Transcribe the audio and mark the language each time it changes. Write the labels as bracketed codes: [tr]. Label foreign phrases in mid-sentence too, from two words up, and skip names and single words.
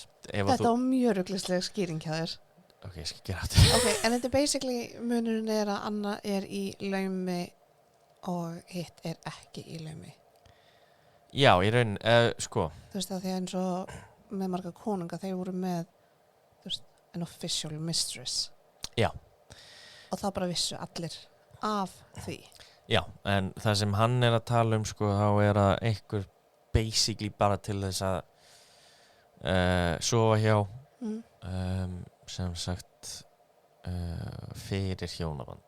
[is] Þetta var mjög ruglisleg skýring hjá þér. Ok, ég skal gera þetta. Ok, en þetta basically munurinn að Anna í laumi og hitt ekki í laumi. Já, í raun, sko. Þú veist að því eins og með marga konunga, þeir voru með [en] an official mistress. [is] Já. Og þá bara vissu allir af því. Já, en það sem hann að tala sko, þá að einhver basically bara til þess að sofa hjá sem sagt fyrir hjónaband.